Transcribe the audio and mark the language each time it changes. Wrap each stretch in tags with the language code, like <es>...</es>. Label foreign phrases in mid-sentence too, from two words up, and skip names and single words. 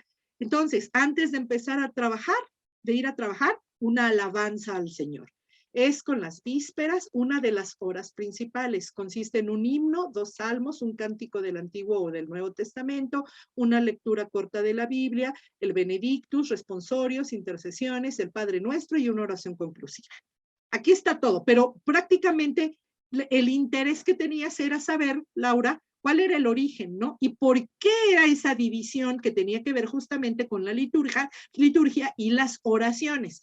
<es>Entonces, antes de empezar a trabajar, de ir a trabajar, una alabanza al Señor. Es con las vísperas una de las horas principales. Consiste en un himno, 2 salmos, un cántico del Antiguo o del Nuevo Testamento, una lectura corta de la Biblia, el Benedictus, responsorios, intercesiones, el Padre Nuestro y una oración conclusiva. Aquí está todo, pero prácticamente el interés que tenías era saber, Laura, cuál era el origen, ¿no? Y por qué era esa división que tenía que ver justamente con la liturgia y las oraciones.</es>